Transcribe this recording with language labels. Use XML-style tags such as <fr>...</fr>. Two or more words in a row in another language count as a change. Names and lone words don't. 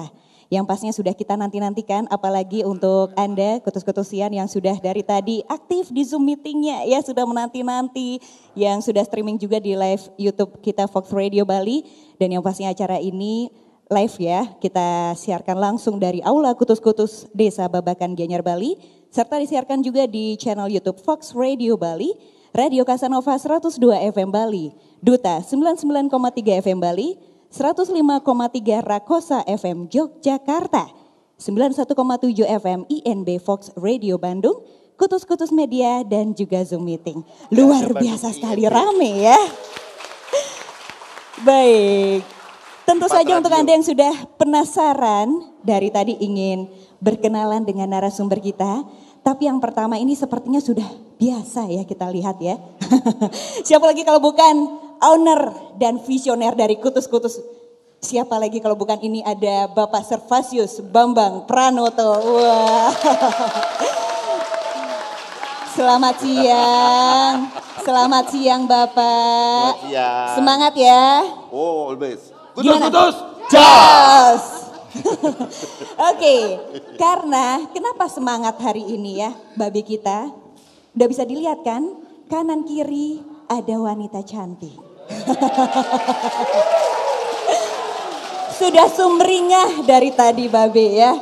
<id>Yang pastinya sudah kita nanti-nantikan, apalagi untuk Anda, kutus-kutusian yang sudah dari tadi aktif di Zoom meetingnya, ya sudah menanti-nanti, yang sudah streaming juga di live YouTube kita Fox Radio Bali, dan yang pastinya acara ini live ya, kita siarkan langsung dari Aula Kutus-Kutus Desa Babakan Gianyar Bali, serta disiarkan juga di channel YouTube Fox Radio Bali, Radio Casanova 102 FM Bali, Duta 99,3 FM Bali, 105,3 Rakosa FM Yogyakarta, 91,7 FM INB Fox Radio Bandung, Kutus-Kutus Media dan juga Zoom Meeting. Luar biasa sekali rame ya. Baik. Tentu saja untuk Anda yang sudah penasaran dari tadi ingin berkenalan dengan narasumber kita. Tapi yang pertama ini sepertinya sudah biasa ya kita lihat ya. Siapa lagi kalau bukan owner dan visioner dari Kutus-Kutus. Siapa lagi kalau bukan ini ada Bapak Servasius Bambang Pranoto. Wah. Selamat siang. Selamat siang Bapak. Selamat siang. Semangat ya.</id> <en>Oh, always.</en> <id>Kutus-kutus, jas. Oke, karena kenapa semangat hari ini ya, babi kita? Udah bisa dilihat kan, kanan kiri ada wanita cantik. Sudah sumringah dari tadi babe ya.</id>